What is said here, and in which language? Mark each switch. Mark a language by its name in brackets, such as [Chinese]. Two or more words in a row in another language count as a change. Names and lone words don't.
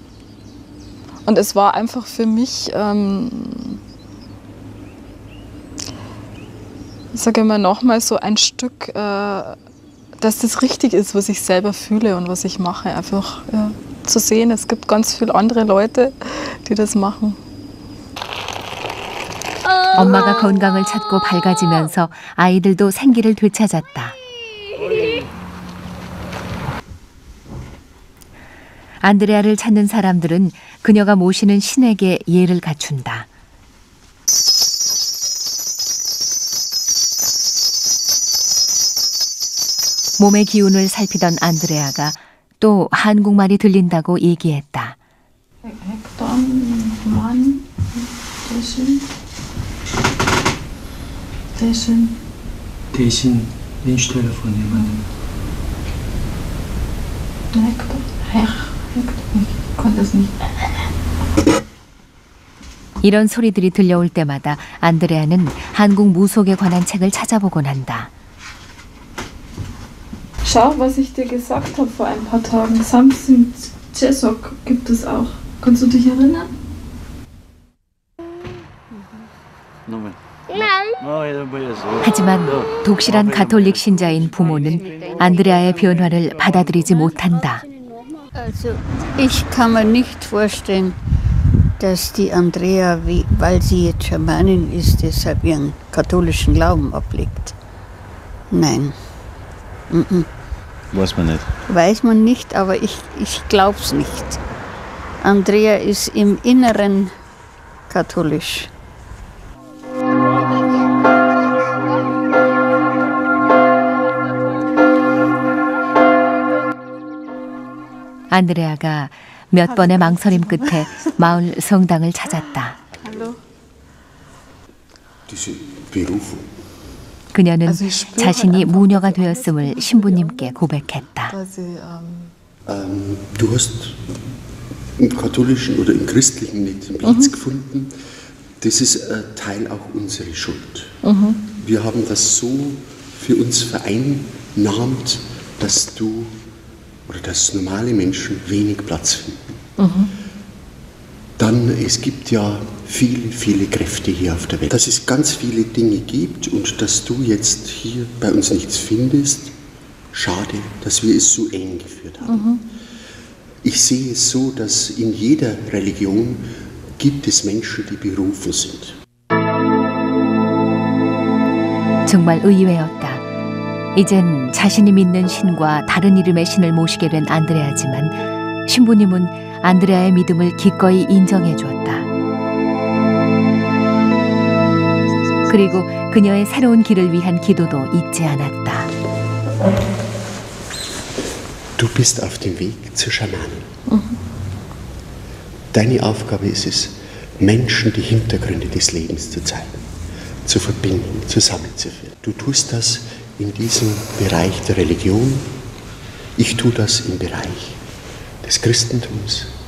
[German] Und es war einfach für mich, sage ich mal, nochmal so ein Stück, dass das richtig ist, was ich selber fühle und was ich mache. Einfach zu sehen, es gibt ganz viele andere Leute, die das machen. [Korean] 엄마가 건강을 찾고 밝아지면서 아이들도 생기를 되찾았다. 안드레아를 찾는 사람들은 그녀가 모시는 신에게 예를 갖춘다. 몸의 기운을 살피던 안드레아가 또 한국말이 들린다고 얘기했다. 대신 인스텔러 [German] von jemandem. [Korean] 이런 소리들이 들려올 때마다 안드레아는 한국 무속에 관한 책을 찾아보곤 한다. [German] Schau, was ich dir gesagt habe vor ein paar Tagen. Samson Chesok gibt es auch. Kannst du dich erinnern? [Korean] 하지만 독실한 가톨릭 신자인 부모는 안드레아의 변화를 받아들이지 못한다. [German] Also, ich kann mir nicht vorstellen, dass die Andrea, weil sie jetzt Schamanin ist, deshalb ihren katholischen Glauben ablegt. Nein. Weiß man nicht. Weiß man nicht, aber ich glaube es nicht. Andrea ist im Inneren katholisch. [Korean] 안드레아가 몇 번의 망설임 끝에 마을 성당을 찾았다. 그녀는 자신이 무녀가 되었음을 신부님께 고백했다. [German] Du hast im katholischen oder im christlichen nicht den Platz gefunden. Das ist ein Teil auch unserer Schuld. Wir haben das so für uns vereinnahmt, dass du oder dass normale Menschen wenig Platz finden. Dann, es gibt ja viele, viele Kräfte hier auf der Welt. Dass es ganz viele Dinge gibt und dass du jetzt hier bei uns nichts findest, schade, dass wir es so eng geführt haben. Ich sehe es so, dass in jeder Religion gibt es Menschen, die berufen sind. [Korean] 정말 의외였다. 이젠 자신이 믿는 신과 다른 이름의 신을 모시게 된 안드레아지만 신부님은 안드레아의 믿음을 기꺼이 인정해 주었다. 그리고 그녀의 새로운 길을 위한 기도도 잊지 않았다. [German] Du bist auf dem Weg zur Schamanin. Deine Aufgabe ist es, Menschen die Hintergründe des Lebens zu zeigen, zu verbinden, zusammenzuführen. Du tust das in diesem Bereich der Religion, ich tue das im Bereich des Christentums.